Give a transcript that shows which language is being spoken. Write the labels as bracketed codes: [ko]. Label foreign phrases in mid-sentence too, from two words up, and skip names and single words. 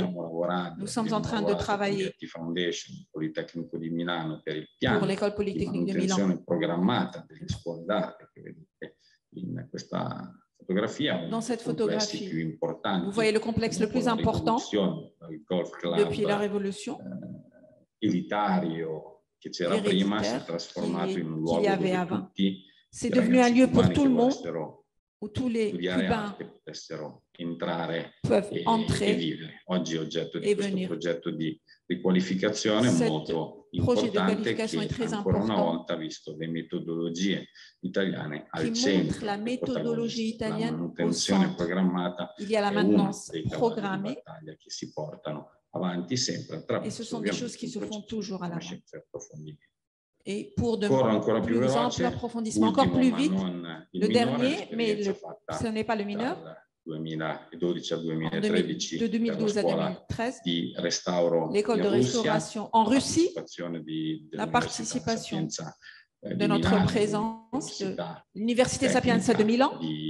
[fr] Nous sommes en train de travailler pour l'École Polytechnique de Milan. Dans cette photographie, vous voyez le complexe le plus important depuis la Révolution. [it] Che c'era prima si è trasformato in un luogo dove tutti [fr] c'est devenu un lieu pour tout le monde où tous les Cubains peuvent entrer [it] e vivere. Oggi è oggetto di questo progetto di riqualificazione molto importante che ancora una volta ha visto le metodologie italiane al centro, [fr] la méthodologie italienne [it] la manutenzione programmata [fr] il y a la maintenance programmée [it] che si portano avanti sempre [fr] et ce sont des choses qui se font toujours à l'avant. Et pour de plus amples approfondissements, encore plus vite, le dernier, mais ce n'est pas le mineur, de 2012 à 2013, l'école de restauration en Russie, la participation de notre présence de l'Université Sapienza de Milan,